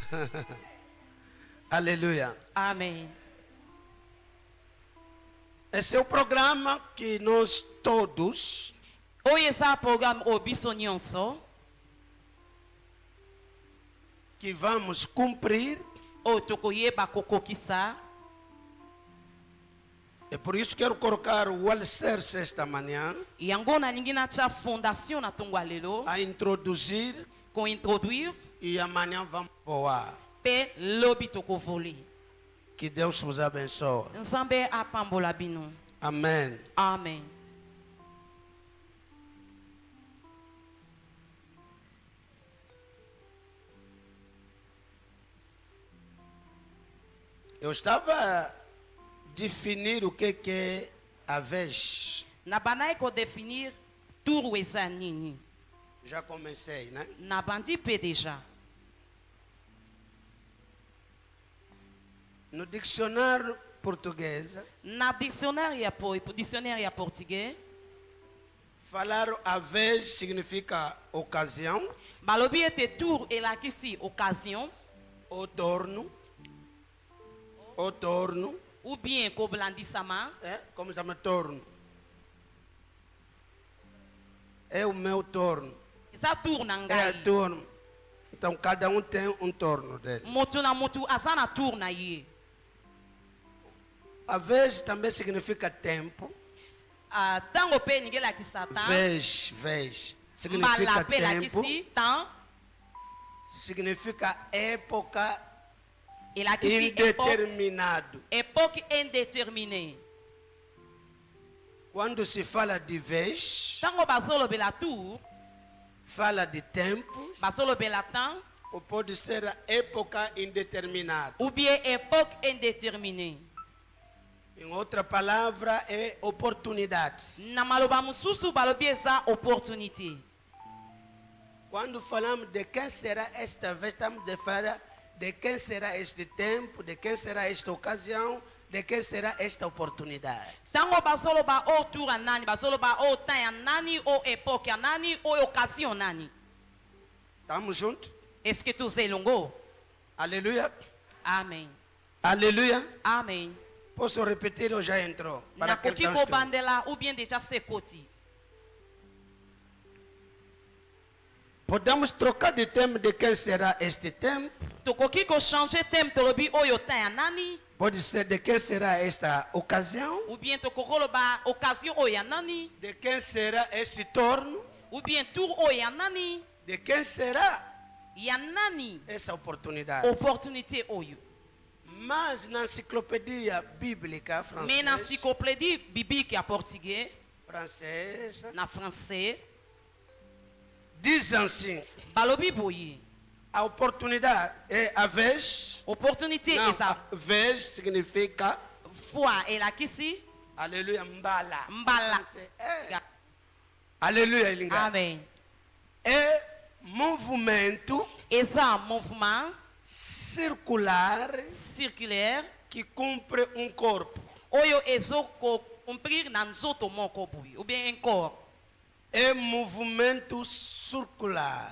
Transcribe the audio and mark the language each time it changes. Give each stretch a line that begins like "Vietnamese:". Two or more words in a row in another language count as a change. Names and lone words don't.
Portuguese: Aleluia. Amém. Esse é o programa que nós todos
Lingala: Oyo eza programme obiso nyonso
Portuguese: que vamos cumprir.
Lingala: oyo tokoyeba kokokisa.
Portuguese: É por isso que quero colocar o alicerce esta manhã
Lingala: Yango nalingi natia fondation na tongo ya lelo
Portuguese: a introduzir
Lingala: kointroduire
Portuguese: e amanhã vamos voar.
Lingala: mpe lobi tokovole.
Portuguese: Que Deus vos abençoe.
Lingala: Nzambe apambola bino.
Portuguese: Amém.
Lingala: Amen.
Portuguese: Eu estava a definir o que é a vez.
Lingala: Na banaye kodefinir turu eza nini.
Portuguese: Já comecei, né?
Lingala: Na bandi mpe deja.
Portuguese: No dicionário português,
Lingala: Na dictionnaire ya portugais
Portuguese: falar a vez significa ocasião,
Lingala: balobi ete tour elakisi occasion
Portuguese: ou torno,
French: ou bien
Lingala: koblandisama.
Portuguese: como chama torno? É o meu torno.
Lingala: Eza tour na
Portuguese: É
Lingala: ngai.
Portuguese: turno. Então cada um tem um torno dele.
Lingala: Motu na motu aza na tour na ye.
Portuguese: A vez também significa tempo.
Lingala: Tango mpe elingi elakisa tan.
Portuguese: Vez.
Lingala: Mbala
Portuguese: Significa
Lingala: mpe
Portuguese: tempo.
Lingala: elakisi tan.
Portuguese: Significa época
Lingala: Elakisi époque.
Portuguese: indeterminado.
French: Époque indéterminée.
Portuguese: Quando se fala de vez,
Lingala: Tango bazolobela tour,
Portuguese: fala de tempo,
Lingala: bazolobela tan,
Portuguese: ou pode ser a época indeterminada.
French: ou bien époque indéterminée.
Portuguese: Em outra palavra, é oportunidade.
Lingala: Na maloba mususu balobi eza opportunité.
Portuguese: Quando falamos de quem será esta vez, estamos a falar de quem será este tempo, de quem será esta ocasião, de quem será esta oportunidade.
Lingala: Tango bazoloba o tour ya nani, bazoloba o tan ya nani, o époque ya nani, o occasion nani.
Portuguese: Estamos juntos?
French: Est-ce que tous elongo?
Portuguese: Aleluia.
Lingala: Amen.
Portuguese: Aleluia.
Lingala: Amen.
Portuguese: Posso repetir ou já entrou? Para aquele que
Lingala: Nakoki
Portuguese: está inscrito.
Lingala: kobandela
French: ou bien déjà
Lingala: se koti.
Portuguese: Podemos trocar de tema de quem será este tempo.
Lingala: Tokoki ko changer thème tolobi oyo tan ya nani,
Portuguese: Pode ser de quem será esta ocasião.
French: ou bien
Lingala: tokokoloba occasion oyo ya nani,
Portuguese: De quem será este torno.
French: ou bien
Lingala: tour oyo ya nani,
Portuguese: De quem será
Lingala: ya nani,
Portuguese: essa oportunidade.
Lingala: opportunité oyo.
Portuguese: Mas na enciclopédia bíblica
Lingala: Mais na
Portuguese: francesa,
French: encyclopédie biblique
Lingala: ya portugais, na français,
Portuguese: diz assim:
Lingala: balobi boye.
Portuguese: a oportunidade é a vez.
Lingala: Opportunité
Portuguese: Não,
Lingala: eza
Portuguese: a vez significa,
Lingala: foi elakisi aleluia, mbala. mbala. Aleluia, linga. Amen.
Portuguese: É movimento
Lingala: Eza mouvement
Portuguese: circular
Lingala: circulaire
Portuguese: que cumpre um corpo.
Lingala: oyo ezoko cumprir na nzoto moko boye
French: ou bien un corps.
Portuguese: É movimento circular.